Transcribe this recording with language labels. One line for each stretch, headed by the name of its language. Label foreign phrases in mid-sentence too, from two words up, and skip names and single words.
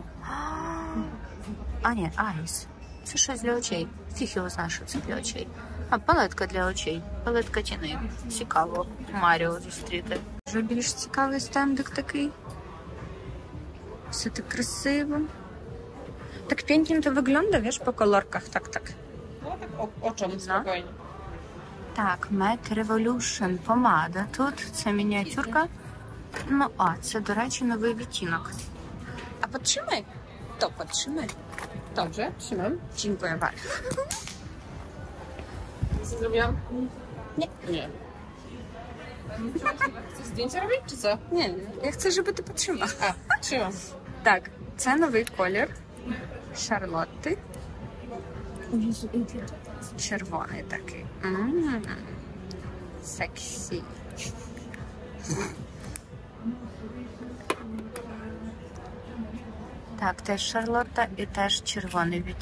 Ukrainian: А, ні, Eyes. Це щось для очей. Фіг його знає, що це для очей. А, палетка для очей. Палетка тіни. Цікаво. Маріо зустріти. Вже більш цікавий стендик такий. Все так красиво.
Polish: Так pięknie wygląda, wiesz, po kolorkach, tak. No tak oczom spokojnie.
Ukrainian: Так, Matte Revolution помада. Тут це мініатюрка. Ну, це, до речі, новий відтінок. А підтримай? То підтримай.
Polish: Dobrze, trzymam. Dziękuję bardzo. Co zrobiłam? Nie. Chcesz zdjęcia robić, czy co?
Ukrainian: Ні, я хочу, щоб ти підтримав.
Polish: A, trzymam.
Ukrainian: Так, це новий колір Шарлотти. Червоний такий. Сексі. Так, теж Шарлотта і теж червоний відтінок.